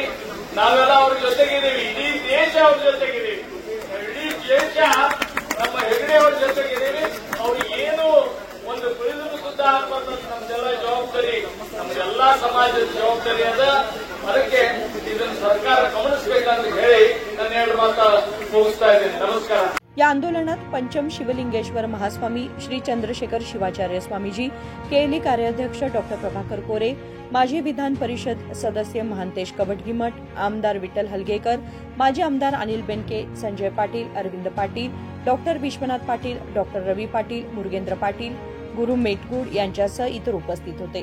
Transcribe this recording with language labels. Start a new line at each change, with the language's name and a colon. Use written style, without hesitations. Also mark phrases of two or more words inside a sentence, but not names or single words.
Kannada: ನಾವೆಲ್ಲ ಅವ್ರ ಜೊತೆಗಿದ್ದೀವಿ, ಇಡೀ ದೇಶ ಅವ್ರ ಜೊತೆಗಿದ್ದೀವಿ, ಇಡೀ ದೇಶ ನಮ್ಮ ಹೆಗಡೆ ಅವ್ರ ಜೊತೆಗಿದ್ದೀವಿ. ಅವ್ರಿಗೆ ಏನು ಒಂದು ಪ್ರಯೋಜನ ಸುದ್ದ ಆಗ್ಬಾರ್ದು, ನಮ್ದೆಲ್ಲ ಜವಾಬ್ದಾರಿ, ನಮ್ದೆಲ್ಲಾ ಸಮಾಜದ ಜವಾಬ್ದಾರಿ ಅದ. ಅದಕ್ಕೆ ಇದನ್ನು ಸರ್ಕಾರ ಗಮನಿಸಬೇಕಂತ ಹೇಳಿ ನಾನು 2 ಮಾತು ಮುಗಿಸ್ತಾ ಇದ್ದೀನಿ. ನಮಸ್ಕಾರ.
Marathi: या आंदोलनात पंचम शिवलिंगेश्वर महास्वामी, श्री चंद्रशेखर शिवाचार्य स्वामीजी, केएलई कार्याध्यक्ष डॉक्टर प्रभाकर कोरे, माजी विधान परिषद सदस्य महांतेश कवटगीमठ, आमदार विठ्ठल हलगेकर, माजी आमदार अनिल बेनके, संजय पाटील, अरविंद पाटील, डॉक्टर विश्वनाथ पाटील, डॉक्टर रवी पाटील, मुरगेंद्र पाटील, गुरु मेटगुड यांच्यासह इतर उपस्थित होते.